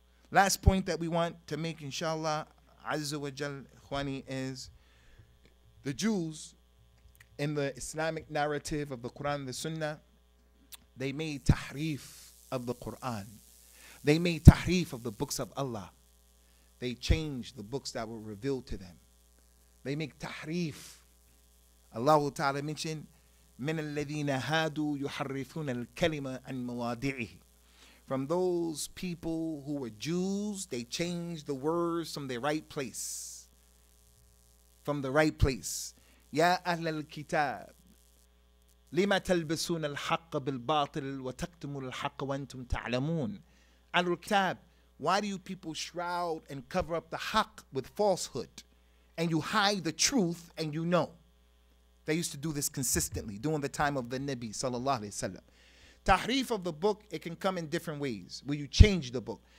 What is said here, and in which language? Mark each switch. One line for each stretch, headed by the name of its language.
English: Last point that we want to make, inshallah, Azza wa Jal, Ikhwani, is the Jews in the Islamic narrative of the Quran and the Sunnah, they made tahrif of the Quran. They made tahrif of the books of Allah. They changed the books that were revealed to them. They make tahrif. Allah Ta'ala mentioned,
Arabic: من الذين هادوا يحرفون الكلمة عن مواضعه.
English: From those people who were Jews, they changed the words from their right place. From the right place.
Arabic: يا أهل الكتاب لما تلبسون الحق بالباطل وتكتمون الحق وأنتم تعلمون.
English: أهل الكتاب, why do you people shroud and cover up the haqq with falsehood, and you hide the truth and you know? They used to do this consistently during the time of the Nabi Sallallahu Alaihi Wasallam. Tahrif of the book, it can come in different ways where you change the book.